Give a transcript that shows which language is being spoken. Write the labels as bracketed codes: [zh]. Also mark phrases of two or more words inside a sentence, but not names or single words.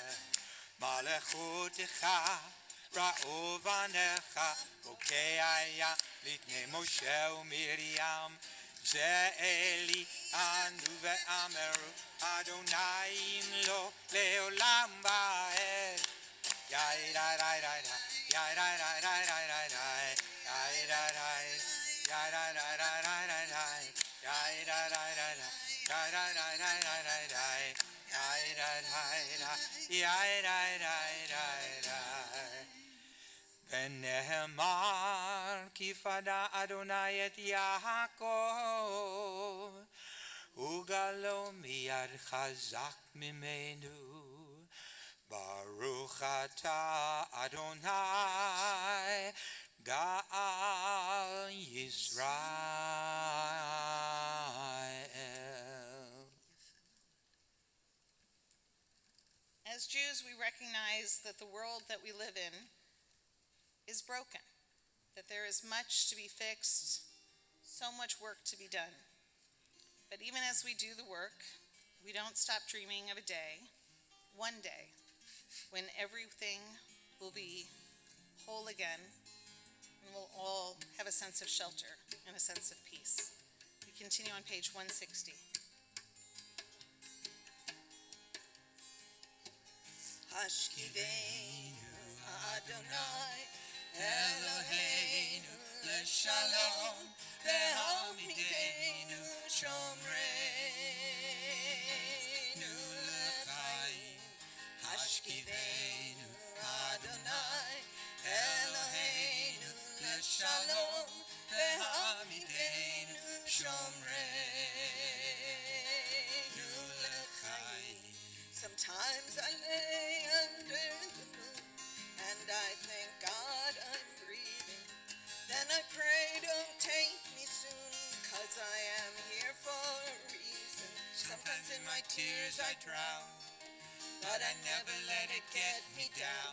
[he] מלכותך ראו בניך, בוקע היה לפני משה ומרים, זה אלי ענו ואמרו, אדוני ימלוך לעולם ועד. יאי די די די די, יאי די די די די די די, יאי די די, יאי די די די די די די, יאי די די די די, יאי די די די די די די, יאי די די די, יאי די די די די. ונאמר כי פדה אדוני את יעקב וגלו מיד חזק ממנו. ברוך אתה אדוני גאל ישראל. [en] As Jews, we recognize that the world that we live in is broken, that there is much to be fixed, so much work to be done. But even as we do the work, we don't stop dreaming of a day, one day, when everything will be whole again and we'll all have a sense of shelter and a sense of peace. We continue on page 160. [he] השכיבנו אדוני אלוהינו לשלום והעמידנו שומרנו לחיים. השכיבנו אדוני אלוהינו לשלום והעמידנו שומרנו לחיים. [en] Sometimes I lay under the moon and I thank God I'm breathing. Then I pray don't take me soon, 'cause I am here for a reason. Sometimes in my tears I drown, but I never let it get me down.